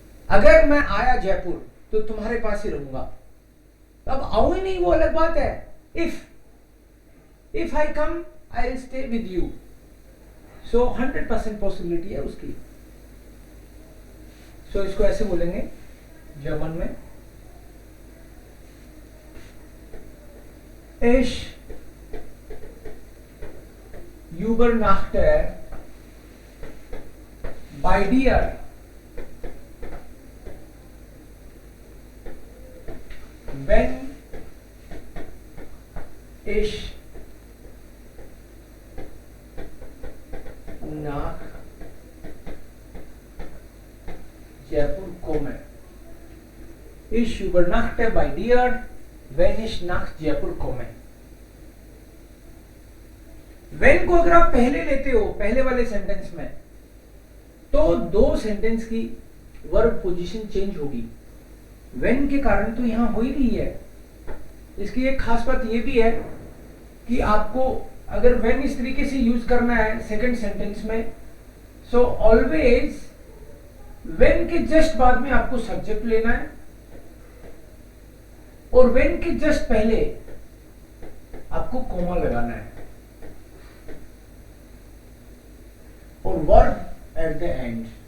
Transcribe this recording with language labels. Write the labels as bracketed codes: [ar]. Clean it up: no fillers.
[hi] अगर मैं आया जयपुर तो तुम्हारे पास ही रहूंगा, अब आऊं ही नहीं वो अलग बात है। [en] if I come I will stay with you, [hi] so 100% possibility है उसकी। सो इसको ऐसे बोलेंगे जर्मन में, [de] Ich übernachte bei dir, wenn ich nach Jaipur komme. Ich übernachte bei dir, wenn ich nach Jaipur komme. [hi] when को अगर आप पहले लेते हो पहले वाले सेंटेंस में, तो दो सेंटेंस की वर्ब पोजीशन चेंज होगी। when के कारण तो यहां हो ही रही है। इसकी एक खास बात यह भी है कि आपको अगर when इस तरीके से यूज करना है सेकंड सेंटेंस में, सो ऑलवेज when के जस्ट बाद में आपको सब्जेक्ट लेना है, और when के जस्ट पहले आपको कोमा लगाना है, और [en] Verb at the end.